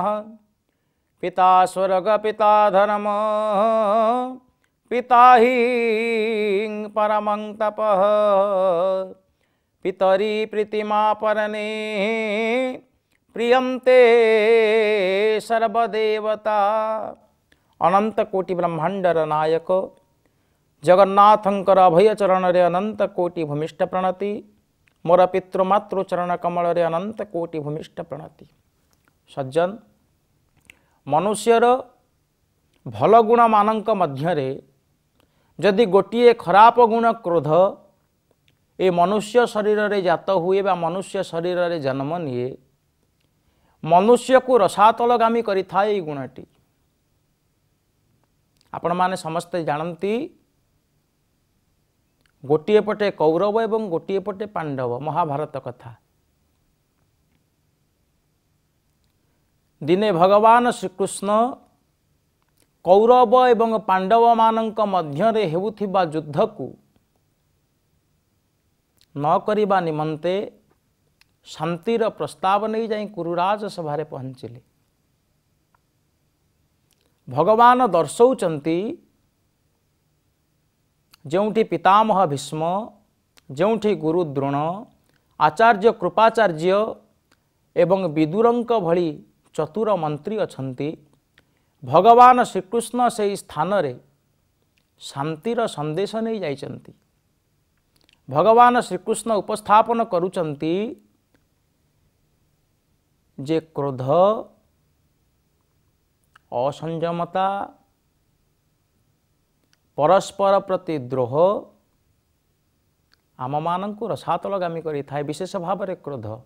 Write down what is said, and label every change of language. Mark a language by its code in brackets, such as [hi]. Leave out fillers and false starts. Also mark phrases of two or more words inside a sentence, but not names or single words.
[sa] पिता स्वर्ग पिता धर्म पिता हि परमं तपः पितरी प्रीतिमा परने प्रियंते सर्वदेवता। [or] ଅନନ୍ତ କୋଟି ବ୍ରହ୍ମାଣ୍ଡର ନାୟକ ଜଗନ୍ନାଥଙ୍କର ଅଭୟ ଚରଣ ରେ ଅନନ୍ତ କୋଟି ଭୂମିଷ୍ଠ ପ୍ରଣତି। ମୋର ପିତୃମାତୃ ଚରଣ କମଳ ରେ ଅନନ୍ତ କୋଟି ଭୂମିଷ୍ଠ ପ୍ରଣତି। सज्जन, ମନୁଷ୍ୟର ଭଲ ଗୁଣ ମାନଙ୍କ ମଧ୍ୟରେ ଯଦି ଗୋଟିଏ ଖରାପ ଗୁଣ କ୍ରୋଧ ଏ ମନୁଷ୍ୟ ଶରୀର ରେ ଜାତ ହୁଏ ବା ମନୁଷ୍ୟ ଶରୀର ରେ ଜନ୍ମ ନିଏ, ମନୁଷ୍ୟ କୁ ରସାତଳଗାମୀ କରିଥାଏ ଏ ଗୁଣଟି। ଆପଣ ମାନେ ସମସ୍ତେ ଜାଣନ୍ତି ଗୋଟିଏ ପଟେ କୌରବ ଏବଂ ଗୋଟିଏ ପଟେ ପାଣ୍ଡବ, ମହାଭାରତ କଥା। ଦିନେ ଭଗବାନ ଶ୍ରୀକୃଷ୍ଣ କୌରବ ଏବଂ ପାଣ୍ଡବ ମାନଙ୍କ ମଧ୍ୟରେ ହେଉଥିବା ଯୁଦ୍ଧ କୁ ନ କରିବା ନିମନ୍ତେ ଶାନ୍ତିର ପ୍ରସ୍ତାବ ନେଇ ଯାଇ କୁରୁରାଜ ସଭାରେ ପହଞ୍ଚିଲେ। ଭଗବାନ ଦର୍ଶଉଛନ୍ତି ଯେଉଁଠି ପିତାମହ ଭୀଷ୍ମ, ଯେଉଁଠି ଗୁରୁ ଦ୍ରୋଣ, ଆଚାର୍ଯ୍ୟ କୃପାଚାର୍ଯ୍ୟ ଏବଂ ବିଦୁରଙ୍କ ଭଳି ଚତୁର ମନ୍ତ୍ରୀ ଅଛନ୍ତି, ଭଗବାନ ଶ୍ରୀକୃଷ୍ଣ ସେ ସ୍ଥାନ ରେ ଶାନ୍ତିର ସନ୍ଦେଶ ନେଇ ଯାଇଛନ୍ତି। ଭଗବାନ ଶ୍ରୀକୃଷ୍ଣ ଉପସ୍ଥାପନ କରୁଛନ୍ତି ଯେ କ୍ରୋଧ, ଅସଂଯମତା, ପରସ୍ପର ପ୍ରତି ଦ୍ରୋହ ଆମ ମାନଙ୍କ ରସାତଳଗାମୀ କରି ଥାଏ, ବିଶେଷ ଭାବ ରେ କ୍ରୋଧ।